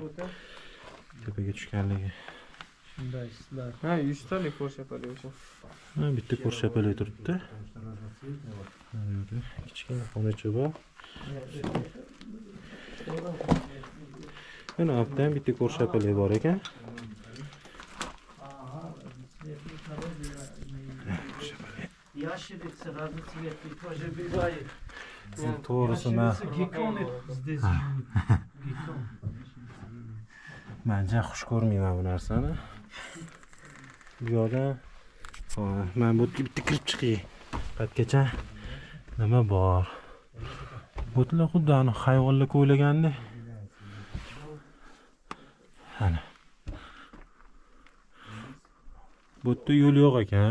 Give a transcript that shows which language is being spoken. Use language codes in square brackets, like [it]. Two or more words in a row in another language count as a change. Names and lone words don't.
[uz] Tepaga tushganligi. Shunday sizlar. Ha, 100 talik ko'rshapali o'sha. Ha, bitta ko'rshapali turibdi. Kichkina xonacha bor. Mana altdan bitta ko'rshapali bor ekan. [ru] Ящерицы разноцветные, тоже бывает. [uz] To'g'risi men [ru] Гекконы здесь живут. Геккон. [uz] men juda xush ko'rmayman bu narsani. Bu yoqda men bu yerga bitta kirib chiqay. Pastgacha nima bor? Bu yerda xuddi ani hayvonlar ko'ylaganda. Ana. Bu yerda yo'l yo'q ekan.